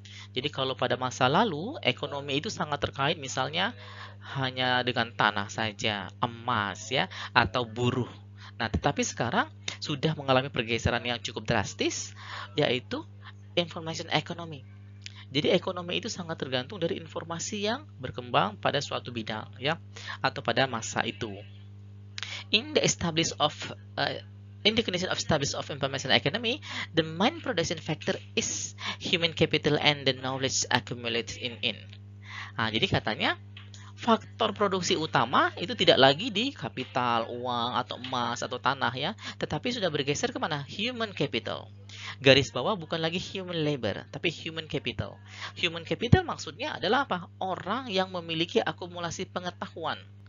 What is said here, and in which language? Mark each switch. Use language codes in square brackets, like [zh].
[id] Jadi kalau pada masa lalu, ekonomi itu sangat terkait misalnya hanya dengan tanah saja, emas ya, atau buruh. Nah, tetapi sekarang sudah mengalami pergeseran yang cukup drastis, yaitu information economy. Jadi ekonomi itu sangat tergantung dari informasi yang berkembang pada suatu bidang ya, atau pada masa itu. [en] In the establish of in the condition of establish of information economy, the main production factor is human capital and the knowledge accumulated in. [id] Nah, jadi katanya faktor produksi utama itu tidak lagi di kapital, uang, atau emas, atau tanah ya, tetapi sudah bergeser kemana? Human capital. Garis bawah bukan lagi human labor, tapi human capital. Human capital maksudnya adalah apa? Orang yang memiliki akumulasi pengetahuan.